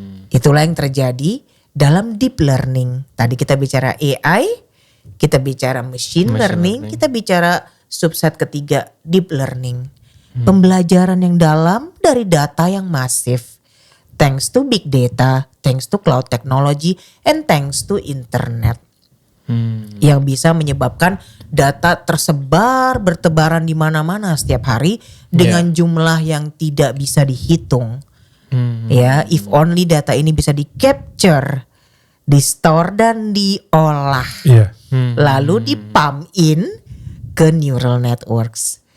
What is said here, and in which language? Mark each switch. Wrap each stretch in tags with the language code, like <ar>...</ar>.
<id>Itulah yang terjadi dalam deep learning. Tadi kita bicara AI, kita bicara machine learning, kita bicara subset ketiga deep learning. Pembelajaran yang dalam dari data yang masif.</id> <en>Thanks to big data, thanks to cloud technology, and thanks to internet.</en> <id>Yang bisa menyebabkan data tersebar bertebaran di mana-mana setiap hari dengan jumlah yang tidak bisa dihitung. Ya, if only data ini bisa di capture, di store dan diolah, lalu dipump in ke neural networks.</id>